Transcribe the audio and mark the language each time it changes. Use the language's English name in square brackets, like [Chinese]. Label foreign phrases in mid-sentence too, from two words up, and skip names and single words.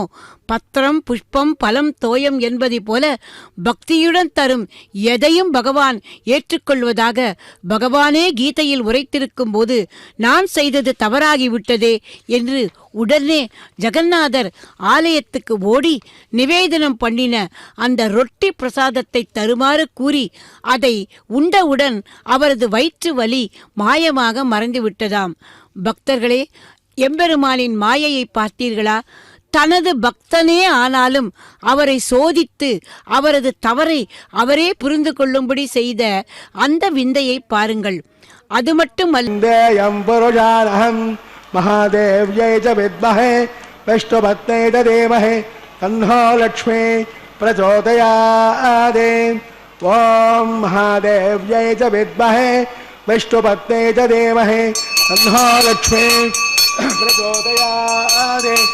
[Sanskrit] பத்திரம், புஷ்பம், பலம், தோயம் [Tamil] என்பதை போல பக்தியுடன் தரும் எதையும் பகவான் ஏற்றுக்கொள்வதாக பகவானே கீதையில் உரைத்திருக்கும் போது நான் செய்தது தவறாகிவிட்டதே என்று உடனே ஜெகநாதர் ஆலயத்துக்கு ஓடி நிவேதனம் பண்ணின அந்த ரொட்டி பிரசாதத்தை தருமாறு கூறி அதை உண்டவுடன் அவரது வயிற்று வலி மாயமாக மறைந்துவிட்டதாம். பக்தர்களே, எம்பெருமானின் மாயையை பார்த்தீர்களா? தனது பக்தனே ஆனாலும் அவரை சோதித்து அவரது தவறை அவரே புரிந்து கொள்ளும்படி செய்த அந்த விந்தையை பாருங்கள். அது மட்டுமல்ல, [Sanskrit] महादेव्यै च विद्महे विष्णुपत्न्यै च धीमहि तन्नो लक्ष्मी प्रचोदयात्. ॐ महादेव्यै च विद्महे विष्णुपत्न्यै च धीमहि तन्नो लक्ष्मी प्रचोदयात्.